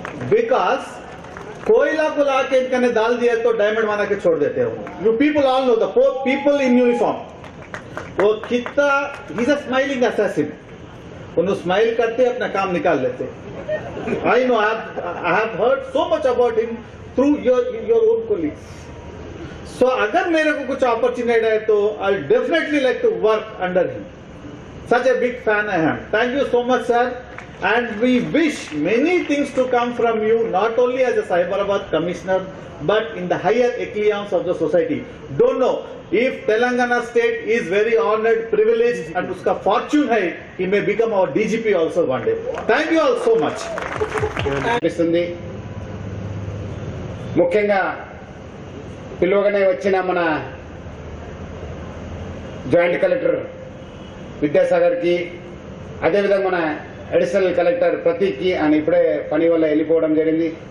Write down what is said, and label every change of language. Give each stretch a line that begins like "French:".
Hindi: Because कोयला को लाके इनका ने डाल दिया तो डायमंड बना के छोड़ देते हो.
English: You people all know the poor people in uniform.
Hindi: वो कितना
English: he's a smiling assassin.
Hindi: उन्होंने स्माइल करते अपना काम निकाल लेते.
English: I know I have heard so much about him through your own colleagues. So
Hindi: अगर मेरे को कुछ अपॉर्चुनिटी है तो
English: I definitely like to work under him. Such a big fan I am. Thank you so much, sir. And we wish many things to come from you, not only as a Cyberabad commissioner, but in the higher echelons of the society. Don't know if Telangana state is very honored, privileged, and
Hindi: uska fortune hai,
English: he may become our DGP also one day. Thank you all so much.
Telugu: ముఖ్యంగా పిలువగానే వచ్చిన మన joint collector విద్యాసాగర్కి, అదేవిధంగా మన additional collector ప్రతీక్కి, ఆయన ఇప్పుడే పని వల్ల వెళ్ళిపోవడం జరిగింది.